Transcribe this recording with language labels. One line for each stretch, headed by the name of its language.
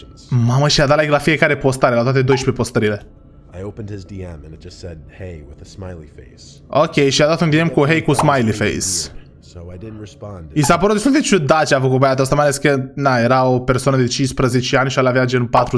Romanian: Mamă, și i-a dat like la fiecare postare, la toate 12 postările.
English: I opened his DM and it just said hey with a smiley face.
Romanian: Ok, și a dat un DM cu hey cu smiley face. I s-a părut destul de ciudat ce a făcut băiatul ăsta, mai ales că, na, era o persoană de 15 ani și el avea gen 40-50.